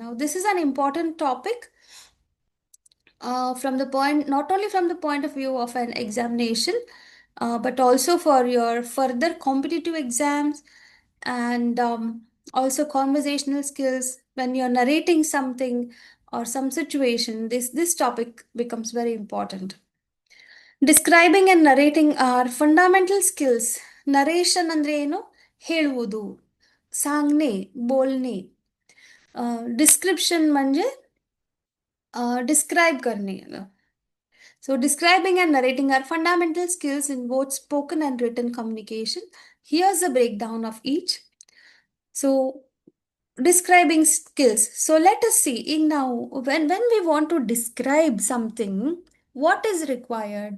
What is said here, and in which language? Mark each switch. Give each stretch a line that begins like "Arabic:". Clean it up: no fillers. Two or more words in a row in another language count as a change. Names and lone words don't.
English: Now this is an important topic from the point, not only from the point of view of an examination, but also for your further competitive exams and also conversational skills. When you're narrating something or some situation, this topic becomes very important. Describing and narrating are fundamental skills
Kannada: ನರೇಶನ್ ಅಂದ್ರೆ ಏನು? ಹೇಳುವುದು.
Marathi: सांगणे, बोलणे. डिस्क्रिप्शन म्हणजे डिस्क्राइब करणे.
English: So, describing and narrating are fundamental skills in both spoken and written communication. Here's a breakdown of each. So, describing skills. So, let us see. In now, when we want to describe something, what is required?